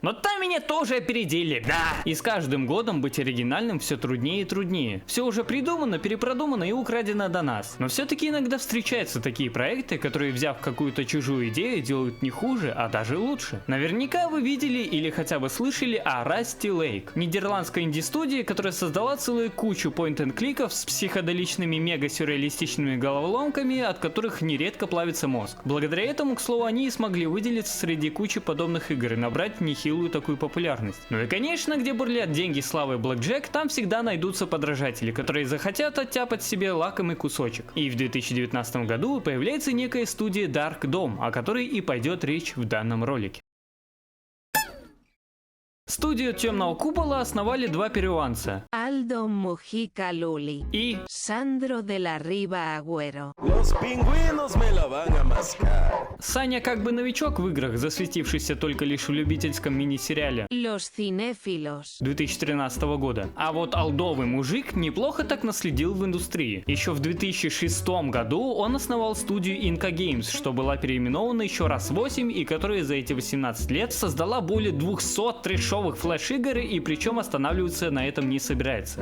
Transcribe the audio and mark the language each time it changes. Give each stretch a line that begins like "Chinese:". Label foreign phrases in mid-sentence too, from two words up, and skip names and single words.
Russian: Но там меня тоже опередили, да! И с каждым годом быть оригинальным все труднее и труднее. Все уже придумано, перепродумано и украдено до нас. Но все-таки иногда встречаются такие проекты, которые, взяв какую-то чужую идею, делают не хуже, а даже лучше. Наверняка вы видели или хотя бы слышали о Rusty Lake, нидерландской инди-студии, которая создала целую кучу point-and-кликов с психоделичными мега-сюрреалистичными головоломками, от которых нередко плавится мозг. Благодаря этому, к слову, они и смогли выделиться среди кучи подобных игр и набрать нехилую такую популярность. Ну и конечно, где бурлят деньги, славы и блэкджек, там всегда найдутся подражатели, которые захотят оттяпать себе лакомый кусочек. И в 2019 году появляется некая студия Dark Dome, о которой и пойдет речь в данном ролике. Студию Темного Купола основали два перуанца. Aldo Mujica Luli И Sandro de la Riva Agüero.
Spanish: Los pingüinos me la van a mascar.
Russian: Саня как бы новичок в играх, засветившийся только лишь в любительском мини-сериале Los Cinéfilos. 2013 года. А вот алдовый мужик неплохо так наследил в индустрии. Еще в 2006 году он основал студию Inca Games, что была переименована еще раз 8 и которая за эти 18 лет создала более 200 трэшовых флеш-игр, и причем останавливаться на этом не собирается.